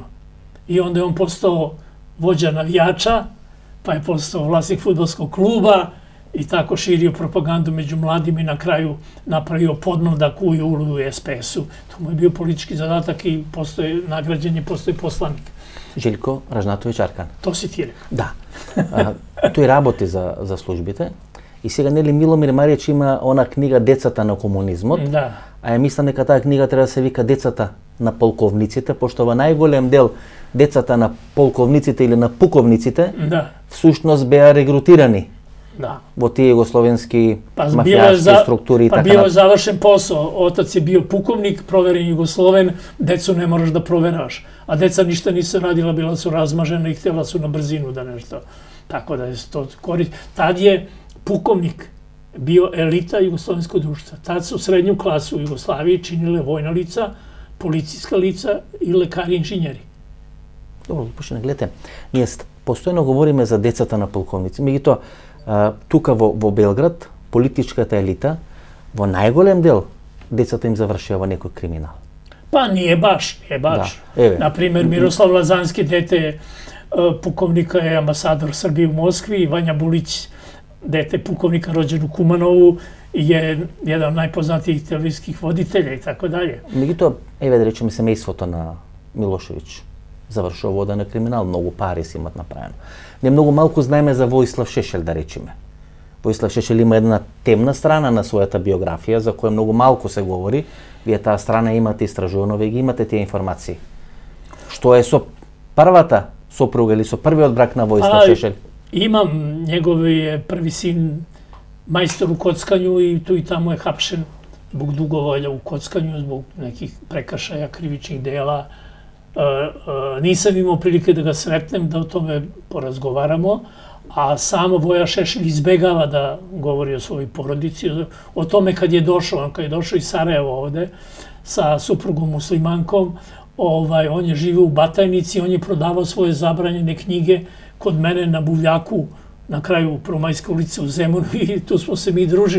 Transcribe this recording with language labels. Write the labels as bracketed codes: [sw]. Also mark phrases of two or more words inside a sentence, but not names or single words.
[sr] I onda je on postao vođa navijača, pa je postao vlasnik fudbalskog kluba i tako širio propagandu među mladima i na kraju napravio podmladak u JUL-u i SPS-u. To mu je bio politički zadatak i nagrađen je, postoji poslanik. Željko Ražnatović-Arkan. To si ti rekao. Da. [mk] Тој работи за службите и сега нели Миломир Маријич има она книга Децата на комунизмот. Да. А ја мислам дека таа книга треба да се вика Децата на полковниците, пошто во најголем дел децата на полковниците или на пуковниците всушност беа регрутирани во тие југословенски мафијашки структури и така. [sr] Па био завршен посо, отац е био пуковник, проверен југословен, децу не мораш да провераш. A deca ništa nisu radila, bila su razmažena i htjela su na brzinu da nešto. Tako da je to korist. Tad je pukovnik bio elita jugoslovenskog društva. Tad su srednju klasu u Jugoslaviji činile vojna lica, policijska lica i lekari i inženjeri. Dobro, [mk] почне, гледате, ние постојано говориме за децата на полковници. Меѓутоа, тука во Белград, политичката елита, во најголем дел, децата им завршува некој криминал. [sr] Pa nije baš. Naprimjer, Miroslav Lazanski, dete pukovnika, je ambasador Srbije u Moskvi, Vanja Bulić, dete pukovnika rođen u Kumanovu, je jedan od najpoznatijih televizijskih voditelja i tako dalje. [mk] Меѓутоа, еве да речеме семејството на Милошевиќ завршува вода на криминал, многу пари си имат направено. Не многу малку знаеме за Воислав Шешел, да речеме. Воислав Шешел има една темна страна на својата биографија, за која многу малку се говори. Вие таа страна имате истражувано, вие ги имате тие информации. Што е со првата сопруга или со првиот брак на Воислав Шешел? [sr] Имам, негови е први син мајстор у коцкању и ту и таму е хапшен због дуговолја у коцкању, због неких прекршаја, кривичних дела. Нисам имал прилike да ga сретнем, да о томе поразговарамо, a samo Voja Šešelj izbegava da govori o svojoj porodici, o tome kad je došao iz Sarajeva ovde sa suprugom muslimankom, on je živio u Batajnici, on je prodavao svoje zabranjene knjige kod mene na Buvljaku, na kraju Prvomajske ulice u Zemunu i tu smo se mi družili.